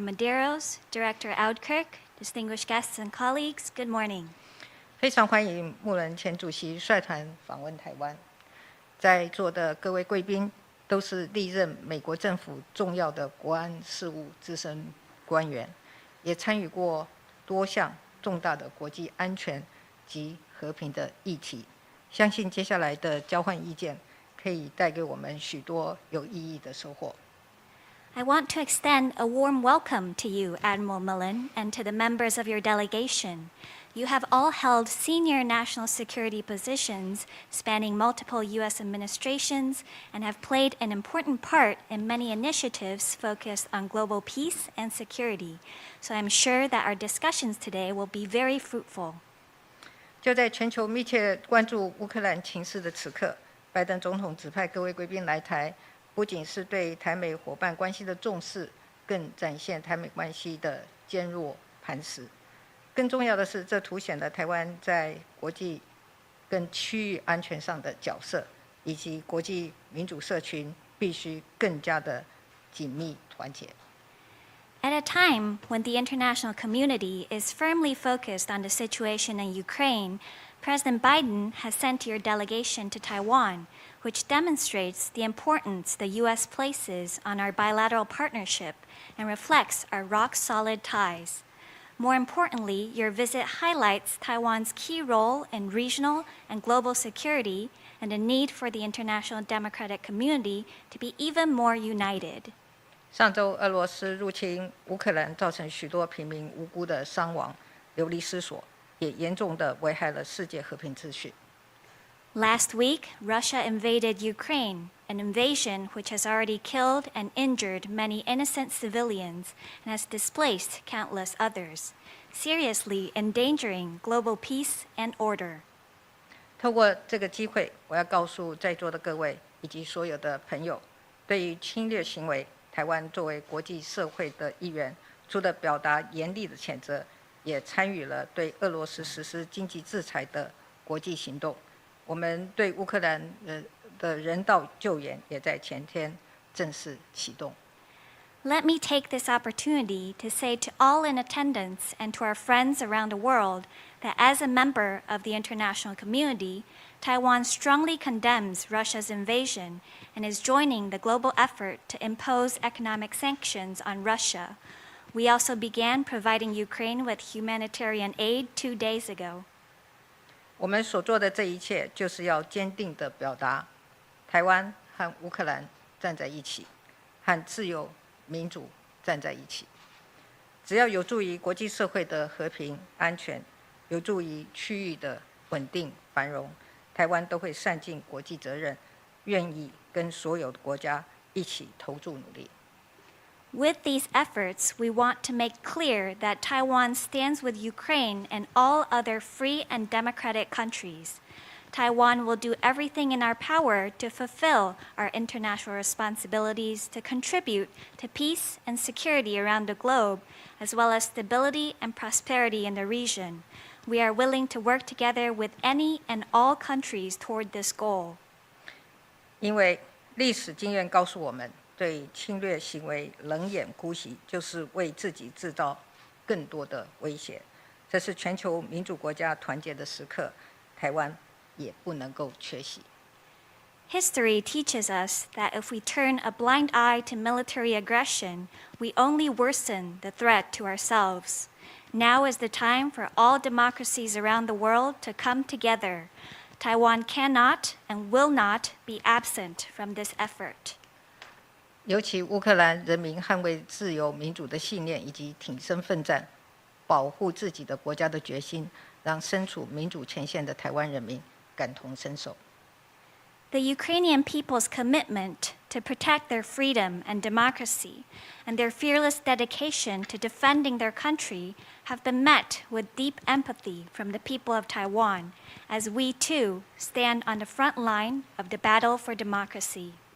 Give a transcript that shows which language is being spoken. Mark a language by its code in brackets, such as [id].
[en] Medeiros, Director Audkirk, distinguished guests and colleagues, good morning. [zh] 非常欢迎木伦前主席率团访问台湾。在座的各位贵宾都是历任美国政府重要的国安事务资深官员，也参与过多项重大的国际安全及和平的议题。相信接下来的交换意见可以带给我们许多有意义的收获。 [en] I want to extend a warm welcome to you, Admiral Mullen, and to the members of your delegation. You have all held senior national security positions spanning multiple U.S. administrations and have played an important part in many initiatives focused on global peace and security. So I'm sure that our discussions today will be very fruitful. [zh] 就在全球密切关注乌克兰情势的此刻，拜登总统指派各位贵宾来台，不仅是对台美伙伴关系的重视，更展现台美关系的坚若磐石。更重要的是，这凸显了台湾在国际跟区域安全上的角色，以及国际民主社群必须更加的紧密团结。 [en] At a time when the international community is firmly focused on the situation in Ukraine, President Biden has sent your delegation to Taiwan, which demonstrates the importance the U.S. places on our bilateral partnership and reflects our rock-solid ties. More importantly, your visit highlights Taiwan's key role in regional and global security and the need for the international democratic community to be even more united. [zh] 上周，俄罗斯入侵乌克兰，造成许多平民无辜的伤亡、流离失所，也严重地危害了世界和平秩序。 [en] Last week, Russia invaded Ukraine, an invasion which has already killed and injured many innocent civilians and has displaced countless others, seriously endangering global peace and order. [zh] 透过这个机会，我要告诉在座的各位以及所有的朋友，对于侵略行为，台湾作为国际社会的一员，除了表达严厉的谴责，也参与了对俄罗斯实施经济制裁的国际行动。我们对乌克兰的人道救援也在前天正式启动。 [en] Let me take this opportunity to say to all in attendance and to our friends around the world that as a member of the international community, Taiwan strongly condemns Russia's invasion and is joining the global effort to impose economic sanctions on Russia. We also began providing Ukraine with humanitarian aid 2 days ago. [zh] 我们所做的这一切，就是要坚定地表达，台湾和乌克兰站在一起，和自由民主站在一起。只要有助于国际社会的和平安全，有助于区域的稳定繁荣，台湾都会善尽国际责任，愿意跟所有的国家一起投注努力。 [en] With these efforts, we want to make clear that Taiwan stands with Ukraine and all other free and democratic countries. Taiwan will do everything in our power to fulfill our international responsibilities to contribute to peace and security around the globe, as well as stability and prosperity in the region. We are willing to work together with any and all countries toward this goal. [zh] 因为历史经验告诉我们，对侵略行为冷眼姑息，就是为自己制造更多的威胁。这是全球民主国家团结的时刻，台湾也不能够缺席。 [en] History teaches us that if we turn a blind eye to military aggression, we only worsen the threat to ourselves. Now is the time for all democracies around the world to come together. Taiwan cannot and will not be absent from this effort. [zh] 尤其乌克兰人民捍卫自由民主的信念以及挺身奋战、保护自己的国家的决心，让身处民主前线的台湾人民感同身受。 [en] The Ukrainian people's commitment to protect their freedom and democracy and their fearless dedication to defending their country have been met with deep empathy from the people of Taiwan, as we too stand on the front line of the battle for democracy.